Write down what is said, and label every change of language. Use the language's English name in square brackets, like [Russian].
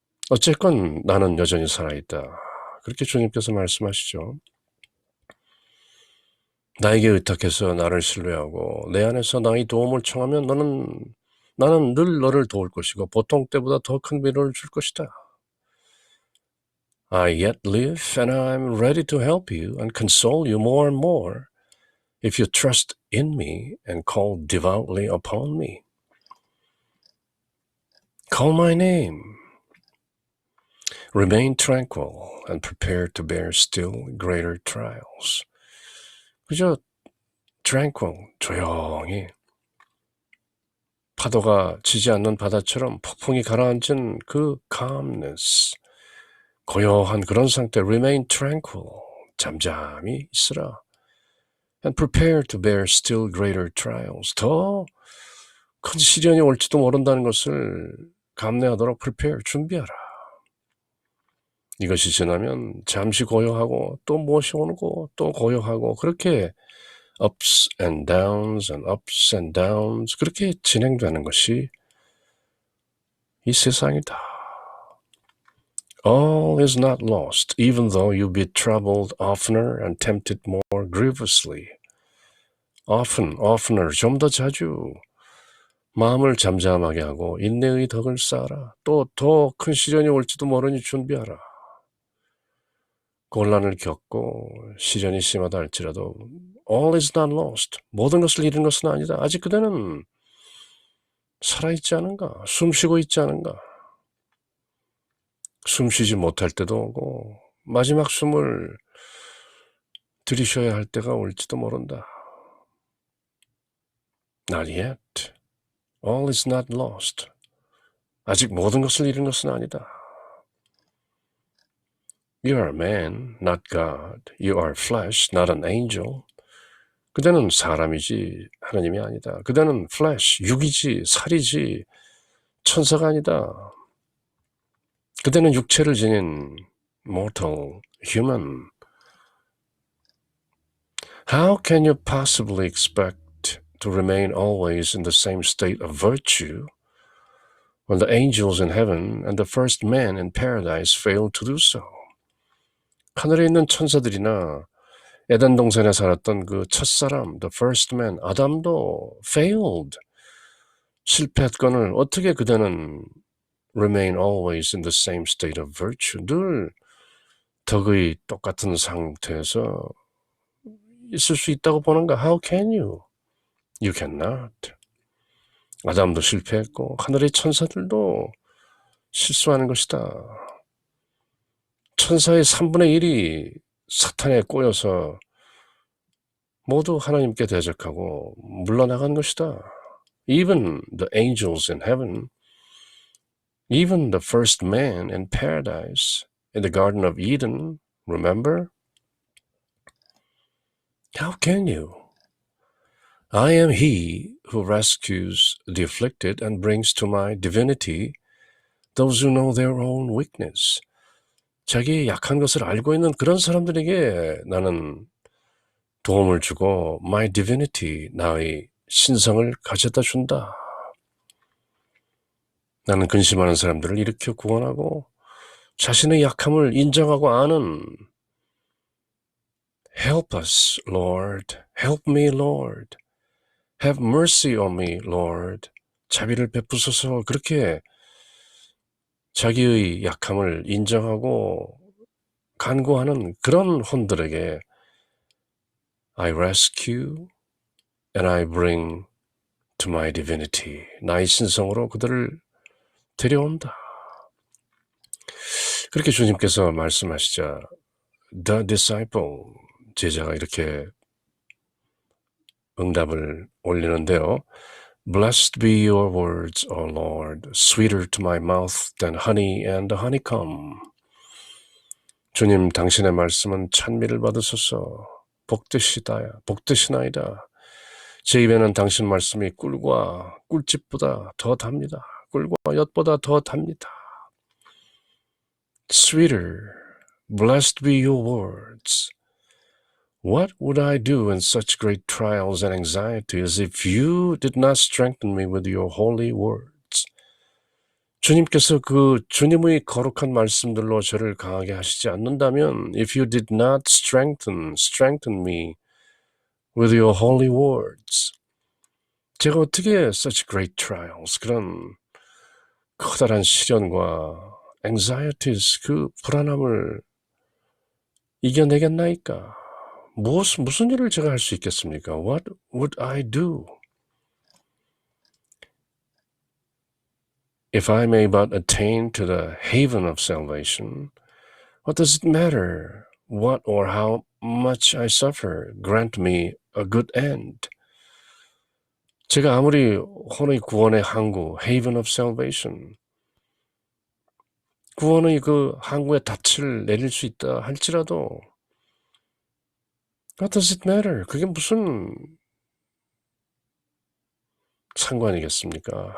[Korean] 어쨌건 나는 여전히 살아있다. 그렇게 주님께서 말씀하시죠. 나에게 의탁해서 나를 신뢰하고 내 안에서 나의 도움을 청하면 나는 늘 너를 도울 것이고 보통 때보다 더 큰 위로를 줄 것이다. [English] I yet live and I'm ready to help you and console you more and more if you trust in me and call devoutly upon me. Call my name. Remain tranquil and prepare to bear still greater trials. [Korean] 그저 [English] tranquil, [Korean] 조용히 파도가 치지 않는 바다처럼 폭풍이 가라앉은 그 [English] calmness, [Korean] 고요한 그런 상태, [English] remain tranquil, [Korean] 잠잠히 있으라. [English] And prepare to bear still greater trials. [Korean] 더 큰 시련이 올지도 모른다는 것을 감내하도록 [English] prepare, [Korean] 준비하라. 이것이 지나면 잠시 고요하고 또 무엇이 오고 또 고요하고 그렇게 [English] ups and downs and ups and downs [Korean] 그렇게 진행되는 것이 이 세상이다. [English] All is not lost, even though you be troubled oftener and tempted more grievously. oftener, [Korean] 좀 더 자주 마음을 잠잠하게 하고 인내의 덕을 쌓아라. 또 더 큰 시련이 올지도 모르니 준비하라. 곤란을 겪고 시련이 심하다 할지라도 [English] all is not lost. [Korean] 모든 것을 잃은 것은 아니다. 아직 그대는 살아있지 않은가? 숨쉬고 있지 않은가? 숨쉬지 못할 때도 오고 마지막 숨을 들이셔야 할 때가 올지도 모른다. [English] Not yet. All is not lost. [Korean] 아직 모든 것을 잃은 것은 아니다. [English] You are a man, not God. You are flesh, not an angel. [Korean] 그대는 사람이지 하나님이 아니다. 그대는 [English] flesh, [Korean] 육이지 살이지 천사가 아니다. 그대는 육체를 지닌 [English] mortal, human. How can you possibly expect to remain always in the same state of virtue when the angels in heaven and the first man in paradise failed to do so? [Korean] 하늘에 있는 천사들이나 에덴 동산에 살았던 그 첫사람, [English] the first man, [Korean] 아담도 [English] failed, [Korean] 실패했건을 어떻게 그대는 [English] remain always in the same state of virtue. [Korean] 늘 덕의 똑같은 상태에서 있을 수 있다고 보는가? [English] How can you? You cannot. [Korean] 아담도 실패했고 하늘의 천사들도 실수하는 것이다. 천사의 3분의 1이 사탄에 꼬여서 모두 하나님께 대적하고 물러나간 것이다. [English] Even the angels in heaven, even the first man in paradise, in the Garden of Eden, remember? How can you? I am he who rescues the afflicted and brings to my divinity those who know their own weakness. [Korean] 자기의 약한 것을 알고 있는 그런 사람들에게 나는 도움을 주고 [English] my divinity, [Korean] 나의 신성을 가져다 준다. 나는 근심하는 사람들을 일으켜 구원하고 자신의 약함을 인정하고 아는 [English] Help us, Lord. Help me, Lord. Have mercy on me, Lord. [Korean] 자비를 베푸소서. 그렇게 자기의 약함을 인정하고 간구하는 그런 혼들에게 [English] I rescue and I bring to my divinity. [Korean] 나의 신성으로 그들을 데려온다. 그렇게 주님께서 말씀하시자 [English] The disciple, [Korean] 제자가 이렇게 응답을 올리는데요. [English] Blessed be your words, O Lord, sweeter to my mouth than honey and the honeycomb. [Korean] 주님, 당신의 말씀은 찬미를 받으소서. 복되시나이다. 제 입에는 당신 말씀이 꿀과 꿀집보다 더 답니다. 꿀과 엿보다 더 답니다. [English] Sweeter, blessed be your words. What would I do in such great trials and anxieties if you did not strengthen me with your holy words? [Korean] 주님께서 그 주님의 거룩한 말씀들로 저를 강하게 하시지 않는다면 [English] if you did not strengthen me with your holy words. [Korean] 제가 어떻게 [English] such great trials, [Korean] 그런 커다란 시련과 [English] anxieties, [Korean] 그 불안함을 이겨내겠나이까? 무슨 일을 제가 할 수 있겠습니까? [English] What would I do? If I may but attain to the haven of salvation, what does it matter what or how much I suffer? Grant me a good end. [Korean] 제가 아무리 혼의 구원의 항구, [English] haven of salvation, [Korean] 구원의 그 항구에 닻을 내릴 수 있다 할지라도 [English] What does it matter? [Korean] 그게 무슨 상관이겠습니까?